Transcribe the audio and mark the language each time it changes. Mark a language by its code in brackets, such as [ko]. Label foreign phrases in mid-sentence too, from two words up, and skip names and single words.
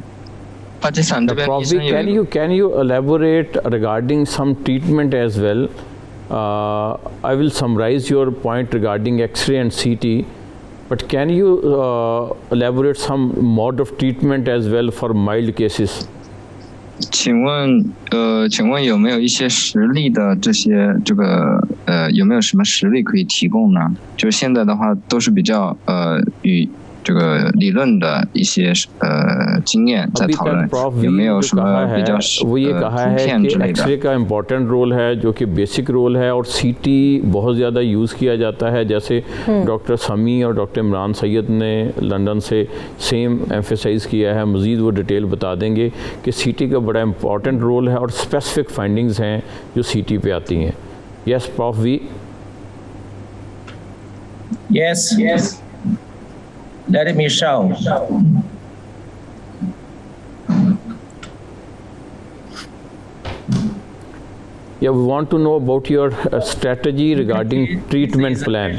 [en] Prof V, can you elaborate regarding some treatment as well? I will summarize your point regarding X-ray and CT, but can you elaborate some mode of treatment as well for mild cases? [zh] 请问有没有一些实例的有没有什么实例可以提供呢？就现在的话都是比较与这个理论的一些经验在讨论，有没有什么比较 [ur] وہ یہ کہا ہے کہ ایکسرے کا [en] important role [ur] ہے جو کہ [en] basic role [ur] ہے اور سی ٹی بہت زیادہ یوز کیا جاتا ہے، جیسے ڈاکٹر سمیع اور ڈاکٹر عمران سید نے لندن سے [en] same emphasize [ur] کیا ہے. مزید وہ ڈیٹیل بتا دیں گے کہ سی ٹی کا بڑا [en] important role [ur] ہے اور [en] specific findings [ur] ہیں جو سی ٹی پہ آتی ہیں. [en] Yes Prof V. Yes. Let me show. Yeah, we want to know about your strategy regarding treatment plan.